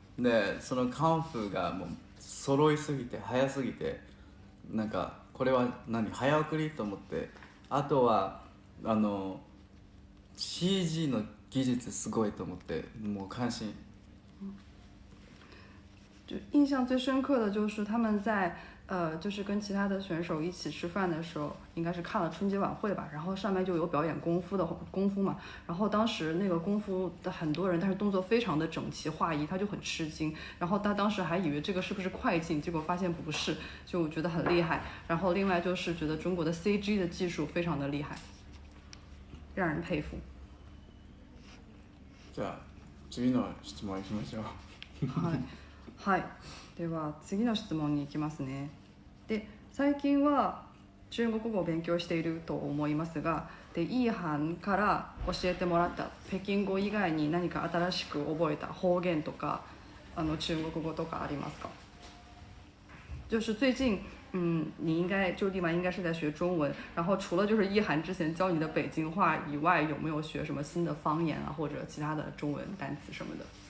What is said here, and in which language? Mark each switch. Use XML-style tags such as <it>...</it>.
<ja>でそのカンフーがもう揃いすぎて早すぎて、なんかこれは早送りと思って、あとはCG の技術すごいと思って、もう感心。</ja> <zh>就印象最深刻的就是他们在就是跟其他的选手一起吃饭的时候，应该是看了春节晚会吧，然后上面就有表演功夫嘛，然后当时那个功夫的很多人，但是动作非常的整齐划一，他就很吃惊，然后他当时还以为这个是不是快进，结果发现不是，就我觉得很厉害。然后另外就是觉得中国的 CG 的技术非常的厉害，让人佩服。</zh> <ja>じゃあ次の質問いきましょう。はい、はい、では次の質問に行きますね。で最近は中国語を勉強していると思いますが、でイーハンから教えてもらった北京語以外に何か新しく覚えた方言とか中国語とかありますか？</ja> <zh>就是最近你应该就立马应该是在学中文，然后除了就是一涵之前教你的北京话以外，有没有学什么新的方言啊，或者其他的中文单词什么的？</zh>